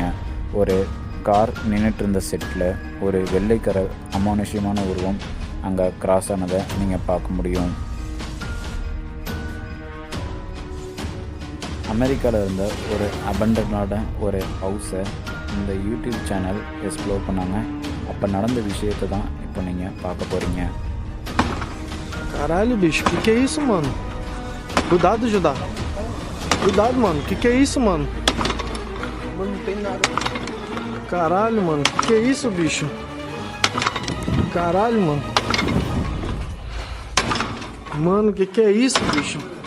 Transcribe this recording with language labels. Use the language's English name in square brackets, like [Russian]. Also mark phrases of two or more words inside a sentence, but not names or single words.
[Tamil] ஒரு கார் நின்றுட்டு இருந்த செட்டில் ஒரு வெள்ளை கலர் அமானுஷ்யமான உருவம் அங்கே கிராஸ் ஆனதை நீங்கள் பார்க்க முடியும். அமெரிக்காவில் இருந்த ஒரு அபண்டனான ஒரு ஹவுஸை இந்த [English] YouTube channel explore [Tamil] பண்ணாங்க. அப்போ நடந்த விஷயத்தை தான் இப்போ நீங்கள் பார்க்க போகிறீங்க. [Portuguese] Caralho, bicho, que é isso, mano? Cuidado, Judá. Cuidado, mano, que é isso, mano? Mano, não tem nada. Caralho, mano, que é isso, bicho? Caralho, mano. Mano, que é isso, bicho?